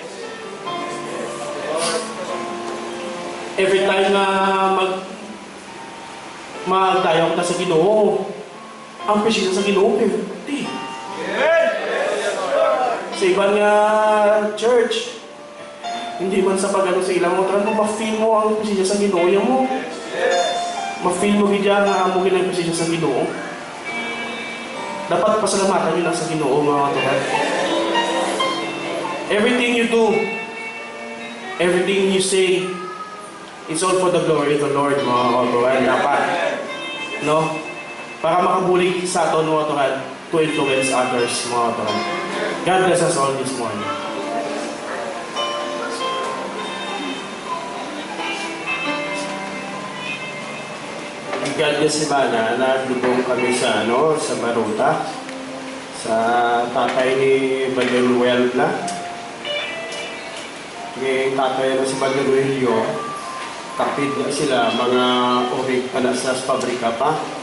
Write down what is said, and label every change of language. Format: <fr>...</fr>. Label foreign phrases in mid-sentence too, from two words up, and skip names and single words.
<hil>Every time na magdayo ka sa Ginoo, ang presensya sa Ginoo, pwede. Sa ibang church, hindi man sa pag-ano sa ilang mga kung ma-feel mo ang presensya sa Ginoo, yan mo. Ma-feel mo gidya nga amo ginang presensya sa Ginoo. Dapat pasalamatan nyo lang sa Ginoo, mga katuhan.</hil> <en>Everything you do, everything you say, it's all for the glory of the Lord,</en> <hil>mga katuhan. Dapat, no? Para makabulig sa aton mga Tuhan</hil> <en>to influence others</en> <hil>mga Tuhan.</hil> <en>God bless us all this morning.</en> <hil>God bless si Bana, naglubong kami sa Maruta, sa tatay ni Badeluel na. Yung tatay na si Badeluelio, kapid na sila, mga orig pala sa pabrika pa.</hil>